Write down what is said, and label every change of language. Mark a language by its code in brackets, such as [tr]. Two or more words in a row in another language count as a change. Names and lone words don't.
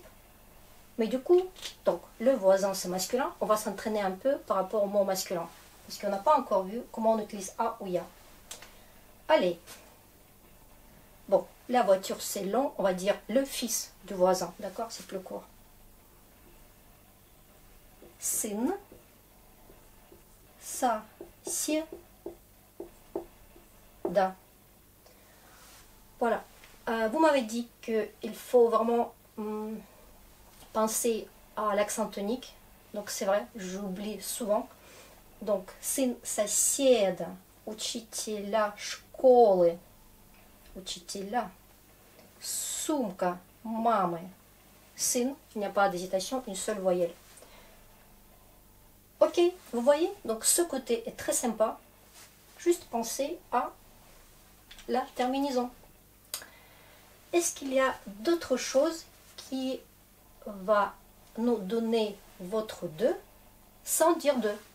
[fr] Mais du coup, donc, le voisin c'est masculin, on va s'entraîner un peu par rapport au mot masculin. Parce qu'on n'a pas encore vu comment on utilise a ou ya. Allez. Bon, la voiture c'est long, on va dire le fils du voisin, d'accord? C'est plus court. [ru] Сын, соседа. [fr] Voilà. Vous m'avez dit qu'il faut vraiment penser à l'accent tonique. Donc c'est vrai, j'oublie souvent. Donc, [ru] сын соседа, учителя школы, учителя, сумка мамы, сын, [fr] il n'y a pas d'hésitation, une seule voyelle. Ok, vous voyez, donc ce côté est très sympa. Juste pensez à la terminaison. Est-ce qu'il y a d'autres choses qui va nous donner votre de sans dire de?